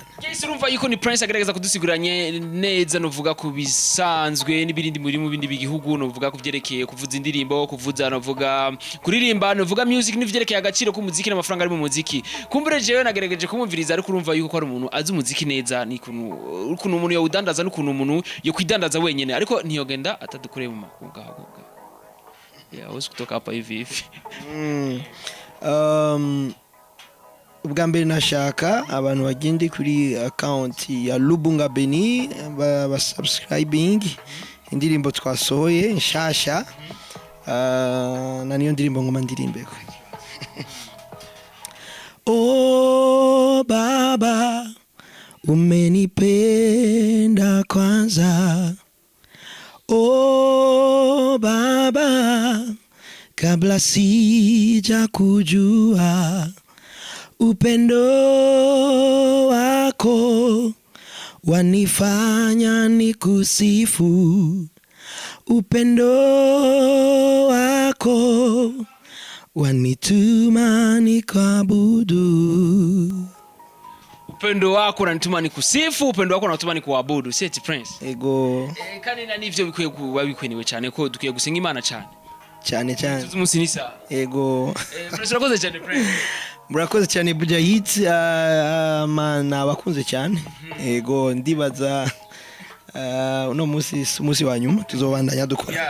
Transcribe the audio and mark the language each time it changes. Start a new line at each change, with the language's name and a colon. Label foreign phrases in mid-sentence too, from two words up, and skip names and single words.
Rundi: Yes urumva yuko ni Prince agerageza kudusiguranye neza novuga ku bisanzwe n'ibirindi muri mu bindi bigihugu novuga kuvyerekeye kuvuza indirimbo kuvuza novuga kuririmba novuga music n'ivyerekeye agaciro k'umuziki n'amafaranga ari mu muziki kumbure jewe nagerageje kumumviriza ariko urumva yuko ari umuntu azi umuziki neza ni ukuntu umuntu yawudandaza n'ukuntu umuntu yo kwidandaza wenyene ariko ntiyogenda atadukoreye mu makunga ahubwo wose
Swahili: kutoka hapa hivi
Rundi: ubwa mbere nashaka abantu bagende kuri account ya Lubunga Beni ba subscribing indirimbo twasohoye nshasha na niyo ndirimbo ngoma ndirimbeko
Swahili: oh baba umenipenda kwanza oh baba kabla sija kujua upendo wako wanifanya nikusifu upendo wako wanituma nikuabudu upendo wako unanituma nikusifu upendo wako unatuma nikuabudu
Rundi: seti Prince ego kandi na nivyo bikwiye kuba bikwenewe cyane ko dukiye gusenga Imana cyane tuzumunsi nisa ego Prince urakoze cyane Prince murakoze cyane Buja Hits mana bakunze cyane ego ndibaza uno musi wa nyuma tuzobandanya dukora